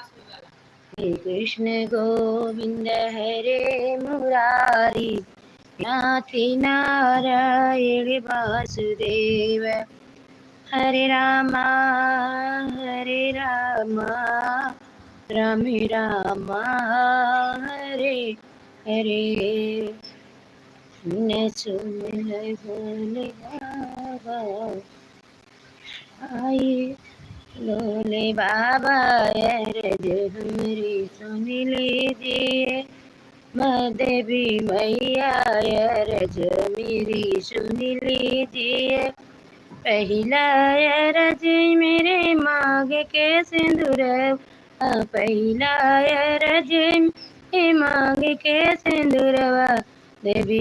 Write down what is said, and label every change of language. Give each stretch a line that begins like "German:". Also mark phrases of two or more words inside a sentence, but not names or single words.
Sanskrit: हे कृष्ण गोविंद हरे मुरारी नाथी नारायण वासुदेव,
Hindi: हरे रामा राम राम हरे हरे, न सुन भोले बाबा आए भोले बाबा अरज हमरी सुन लीजिए, देवी मैया अरज मेरी सुन लीजिए, पहला अरज मेरे मांग के सिंदूर, पहला अरज मेरे मांग के सिंदूरवा, देवी